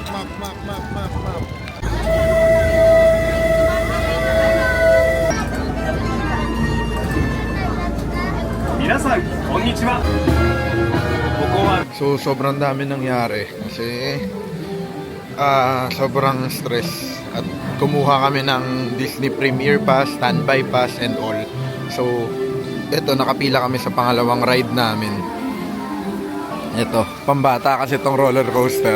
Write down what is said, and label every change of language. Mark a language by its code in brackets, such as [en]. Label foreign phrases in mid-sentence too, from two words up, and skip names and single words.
[en] Map. [ja] 皆さんこんにちは。ここは [tl] So, sobrang dami nangyari. Kasi, sobrang stress. at kumuha kami ng Disney Premier Pass, [en] Standby Pass and all. [tl] So, ito, nakapila kami sa pangalawang ride namin. Ito, pambata kasi itong roller coaster.